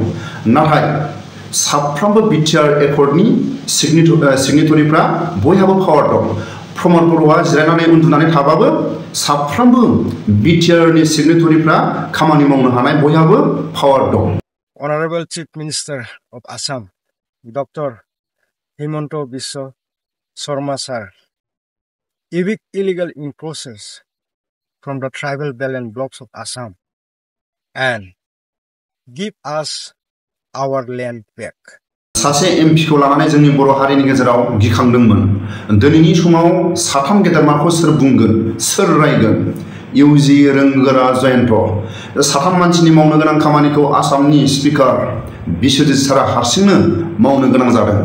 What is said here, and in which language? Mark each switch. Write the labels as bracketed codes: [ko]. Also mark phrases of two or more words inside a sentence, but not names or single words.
[brx] नाथाय साफ्रोमबो बिटिआर एकर्डनि सिगनेटरिफ्रा बयहाबो पावार दं। प्रमद बर'आ जिरायनानै उन्दुनानै थाबाबो साफ्रोमबो बिटिआरनि सिगनेटरिफ्रा खामानि मावनो हानाय बयहाबो पावार दं। [en] Honorable Chief Minister of Assam, Dr. Himanta Biswa Sarma sir, evict illegal encroachers from the tribal belt and blocks of Assam and give us our land back. [brx] सासे एमपि खौ लानानै जोंनि बर' हारिनि गेजेराव गिखांदोंमोन। दिनैनि समाव साथाम गेदेरमाखौ सोर बुंगोन सोर रायगोन। इउजि रोंगोरा जयन्त साथाम मानसिनि मावनो गोनां खामानिखौ आसामनि स्पिकार बिश्वजित सारा हारसिंनो मावनो गोनां जादों।